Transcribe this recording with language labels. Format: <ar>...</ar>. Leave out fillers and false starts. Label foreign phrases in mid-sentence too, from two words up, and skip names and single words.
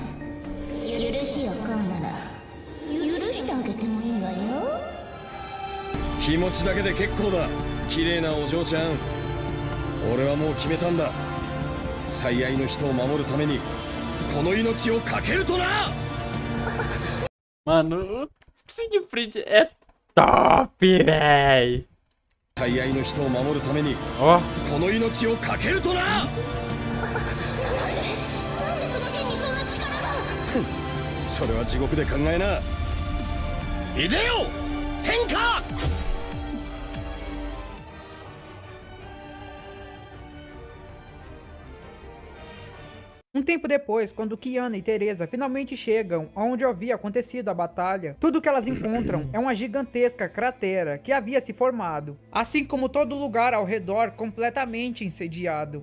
<ja>許しを買うなら許してあげてもいいわよ。気持ちだけで結構だ、綺麗なお嬢ちゃん。俺はもう決めたんだ。最愛の人を守るためにこの命を懸けるとな。</ja> <pt>Mano, o Siegfried é top, véi.</pt> <ja>最愛の人を守るためにこの命を懸けるとな。なんでその剣にそんな力が。それは地獄で考えな。いでよ天下。</ja> <pt>Tempo depois, quando Kiana e Teresa finalmente chegam onde havia acontecido a batalha, tudo que elas encontram é uma gigantesca cratera que havia se formado, assim como todo lugar ao redor completamente incendiado.</pt>